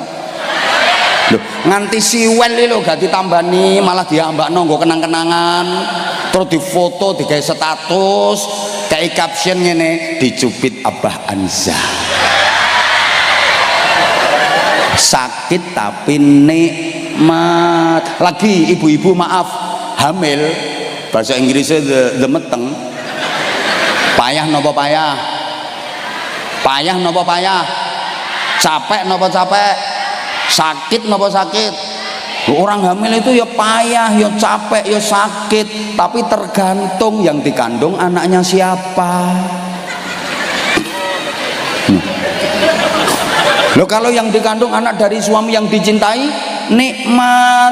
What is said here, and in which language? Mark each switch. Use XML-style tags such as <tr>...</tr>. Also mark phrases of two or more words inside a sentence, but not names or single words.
<jv>Loh, nganti siwel lho gak ditambani, malah diambak nonggo kenang-kenangan, terus difoto, digawe status, kayak caption ngene, dicubit Abah Anza.</jv> <id>Sakit tapi nikmat. Lagi ibu-ibu maaf, hamil, bahasa Inggrisnya the meteng.</id> <jv>Payah nopo payah? Payah nopo payah? Capek nopo capek? Sakit nopo sakit?</jv> <id>Orang hamil itu ya payah, ya capek, ya sakit, tapi tergantung yang dikandung anaknya siapa. Loh, kalau yang dikandung anak dari suami yang dicintai, nikmat.</id>